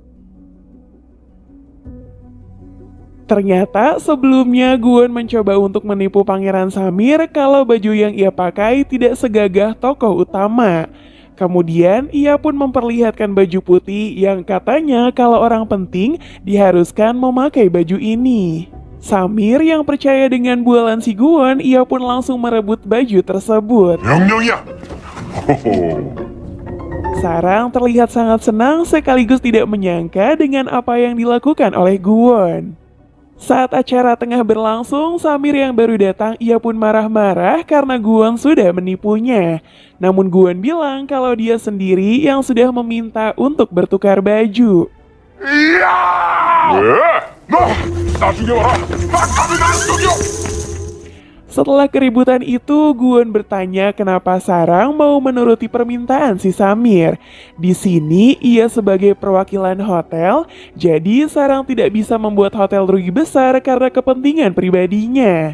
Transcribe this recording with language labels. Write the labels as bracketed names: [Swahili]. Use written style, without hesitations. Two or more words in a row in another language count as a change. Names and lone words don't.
[Indonesian] Ternyata sebelumnya Guwon mencoba untuk menipu Pangeran Samir kalau baju yang ia pakai tidak segagah tokoh utama. Kemudian ia pun memperlihatkan baju putih yang katanya kalau orang penting diharuskan memakai baju ini. Samir yang percaya dengan bualan si Guwon, ia pun langsung merebut baju tersebut. [Korean] 명령이야! 호호. [Indonesian] Sarang terlihat sangat senang sekaligus tidak menyangka dengan apa yang dilakukan oleh Guwon. Saat acara tengah berlangsung, Samir yang baru datang ia pun marah-marah karena Guwon sudah menipunya. Namun Guwon bilang kalau dia sendiri yang sudah meminta untuk bertukar baju. [Korean] 이야! 왜? 너! 나 죽여봐라! 나 감히 날 죽여! [Indonesian] Setelah keributan itu, Guwon bertanya kenapa Sarang mau menuruti permintaan si Samir. Di sini, ia sebagai perwakilan hotel, jadi Sarang tidak bisa membuat hotel rugi besar karena kepentingan pribadinya.